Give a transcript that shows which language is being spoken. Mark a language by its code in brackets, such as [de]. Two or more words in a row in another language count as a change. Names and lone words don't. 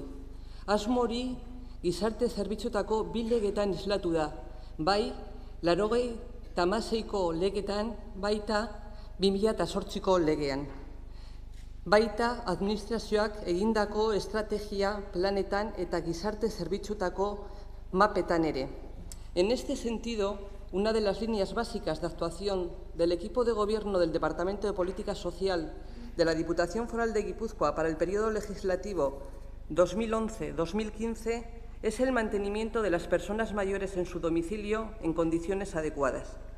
[eu] Asmo hori gizarte zerbitzuetako 2 legetan islatu da, bai 96ko legetan, baita 2008ko legean. Baita administrazioak egindako estrategia planetan eta gizarte zerbitzuetako mapetan ere. [es] En este sentido, una de las líneas básicas de actuación del equipo de gobierno del Departamento de Política Social de la Diputación Foral de Guipúzcoa para el periodo legislativo 2011-2015 es el mantenimiento de las personas mayores en su domicilio en condiciones adecuadas.